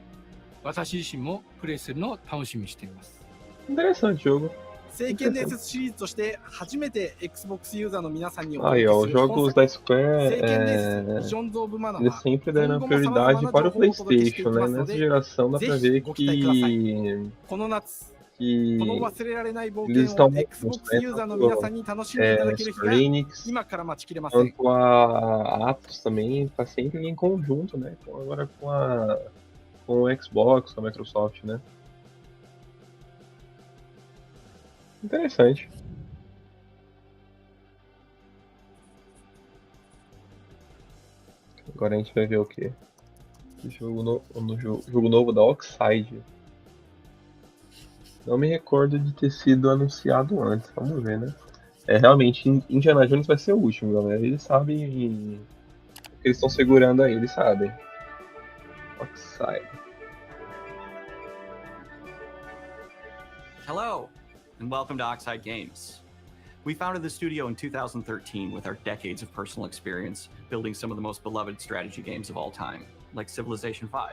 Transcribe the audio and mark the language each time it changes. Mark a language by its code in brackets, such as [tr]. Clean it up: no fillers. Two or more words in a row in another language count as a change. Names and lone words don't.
[ja] 私自身もプレイするのを楽しみにしています。 [pt] Interessante jogo. [ja] 聖剣伝説シリーズとして初めて Xbox ユーザーの皆さんにお [pt] Aí, [ja] 届 [pt] ó, [ja] け [pt] os [ja] す [pt] jogos [ja] る [pt] da [ja] 聖 [pt] Square, [ja] 剣伝説ビジョンズ・オブ・マナー [pt] eles [ja] は [pt] sempre [ja] 今 [pt] deram [ja] 後も様々 [pt] prioridade [ja] な [pt] para [ja] 情 [pt] o [ja] 報をお届けしてい [pt] PlayStation, [ja] き [pt] né? [ja] ますの [pt] Nessa [ja] で、 [pt] geração dá [ja] ぜ [pt] pra [ja] ひ [pt] ver [ja] ご期待ください。 [pt] que [ja] この夏、 [pt] que [ja] この忘れられない冒 [pt] eles [ja] 険を [pt] estão [ja] Xbox ユーザーの皆さんに楽しんでいただける日が [pt] Square Enix [ja] 今から待ちきれません。 [pt] quanto a Atos também tá sempre em conjunto, né? Então agora com o Xbox, com a Microsoft, né? Interessante. Agora a gente vai ver o que? Jogo novo da Oxide. Não me recordo de ter sido anunciado antes, vamos ver, né? Realmente, Indiana Jones vai ser o último, galera. Eles sabem o que eles estão segurando aí, eles sabem. Oxide. [en] Hello, and welcome to Oxide Games. We founded the studio in 2013 with our decades of personal experience building some of the most beloved strategy games of all time, like Civilization V.